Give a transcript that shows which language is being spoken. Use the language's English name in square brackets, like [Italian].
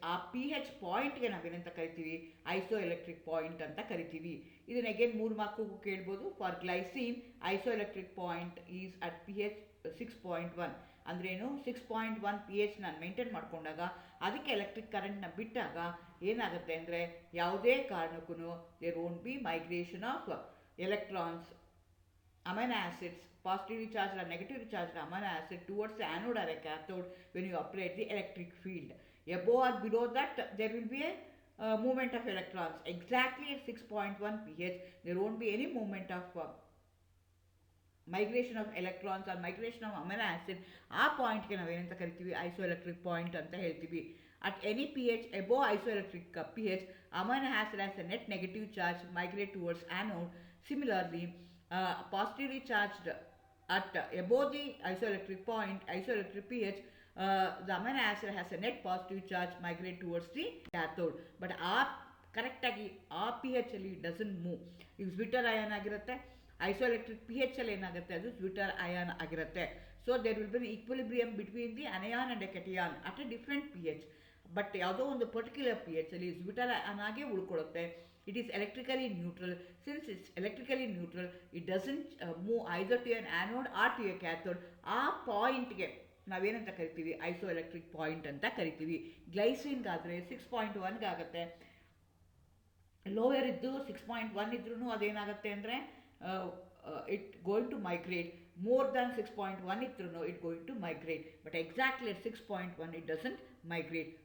[Kannada] ಆ P H ಪಾಯಿಂಟ್ಗೆ ನಾವೇನಂತ ಕರಿತೀವಿ, ಐಸೋ ಎಲೆಕ್ಟ್ರಿಕ್ ಪಾಯಿಂಟ್ ಅಂತ ಕರಿತೀವಿ. ಇದನ್ನ ಅಗೇನ್ 3 ಮಾರ್ಕ್ಗೂ ಕೇಳ್ಬೋದು. [English] For glycine isoelectric point is at P H 6.1. [Kannada] ಅಂದ್ರೇನು, 6.1 ಪಿ ಎಚ್ ನಾನು ಮೇಂಟೈನ್ ಮಾಡ್ಕೊಂಡಾಗ ಅದಕ್ಕೆ ಎಲೆಕ್ಟ್ರಿಕ್ ಕರೆಂಟ್ನ ಬಿಟ್ಟಾಗ ಏನಾಗುತ್ತೆ ಅಂದರೆ ಯಾವುದೇ ಕಾರಣಕ್ಕೂ [English] There won't be migration of electrons, amino acids, positively charged or negatively charged amino acid towards the anode or a cathode when you apply the electric field. Above or below that there will be a movement of electrons. Exactly at 6.1 pH there won't be any movement of migration of electrons or migration of amino acid. [Kannada] ಆ ಪಾಯಿಂಟ್ಗೆ ನಾವೇನಂತ ಕರಿತೀವಿ, ಐಸೋಎಲೆಕ್ಟ್ರಿಕ್ point ಅಂತ ಹೇಳ್ತೀವಿ. [English] At any pH above isoelectric pH, amino acid has a net negative charge migrate towards anode. Similarly, positively charged at above the isoelectric point, isoelectric pH, the amino acid has a net positive charge migrate towards the cathode. [Kannada] But ಕರೆಕ್ಟಾಗಿ ಆ P H ಅಲ್ಲಿ [English] Doesn't move. [Kannada] ಈಗ ಸ್ವಿಟರ್ ion ಆಗಿರುತ್ತೆ, ಐಸೋಎಲೆಕ್ಟ್ರಿಕ್ P H ಅಲ್ಲಿ ಏನಾಗುತ್ತೆ, ಅದು ಸ್ವಿಟರ್ ion ಆಗಿರುತ್ತೆ. [English] So there will be equilibrium between the anion and a cation at a different P H. [Kannada] But ಯಾವುದೋ ಒಂದು ಪರ್ಟಿಕ್ಯುಲರ್ ಪಿ ಎಚ್ ಅಲ್ಲಿ ಸ್ವಿಟರ್ ಅಯಾನ್ ಆಗೇ ಉಳ್ಕೊಳ್ಳುತ್ತೆ. [English] It is electrically neutral. Since it's electrically neutral, it doesn't move either to an anode or to a cathode. [Kannada] ಆ ಪಾಯಿಂಟ್ಗೆ ನಾವೇನಂತ ಕರಿತೀವಿ, ಐಸೋಎಲೆಕ್ಟ್ರಿಕ್ point ಅಂತ ಕರಿತೀವಿ. ಗ್ಲೈಸಿನ್ಗಾದರೆ 6.1 ಆಗುತ್ತೆ. ಲೋಯರ್ ಇದ್ದು 6.1 ಇದ್ರೂ ಅದೇನಾಗುತ್ತೆ ಅಂದರೆ [English] It going to migrate. More than 6.1 ಇದ್ರೂ it going to migrate. But exactly at 6.1 it doesn't migrate.